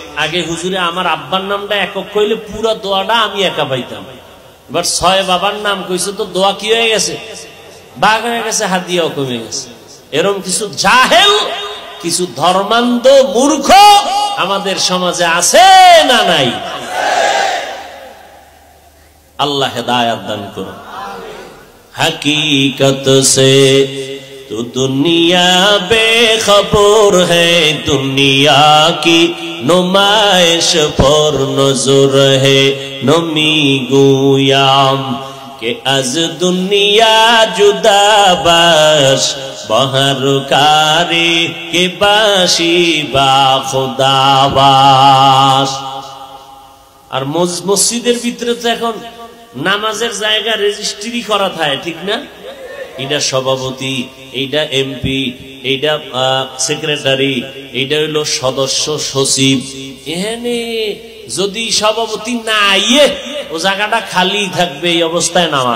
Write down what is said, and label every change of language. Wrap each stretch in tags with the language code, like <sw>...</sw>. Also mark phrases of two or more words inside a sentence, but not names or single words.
<bn>আগে হুজুরে আমার আব্বার নামটা একক কইলে পুরো দোয়াটা আমি একা পাইতাম, এবার 6 বাবার নাম কইছে তো দোয়া কি হয়ে গেছে, ভাগ হয়ে গেছে, হাদিয়াও কমে গেছে। এরকম কিছু জাহেল, কিছু ধর্মান্ধ মূর্খ আমাদের সমাজে আছে না নাই? আল্লাহ হেদায়েত দান করুন।</bn> <ur>حقیقت سے تو دنیا بے خبر ہے، دنیا کی نمائش پر نظر ہے,</ur> <fa>نمی‌گویم که از دنیا جدا باش به هر کاری که باشی با خدا باش.</fa> <bn>আর মসজিদের ভিতরে তো এখন নামাজের জায়গা রেজিস্ট্রি করা থাকে, ঠিক না? এইটা সভাপতি, এইটা এমপি, এইটা সেক্রেটারি, এইটা হইলো সদস্য সচিব। এখানে যদি সভাপতি না আইয়ে ও জায়গাটা খালি থাকবে, এই অবস্থায় নামাজ।</bn>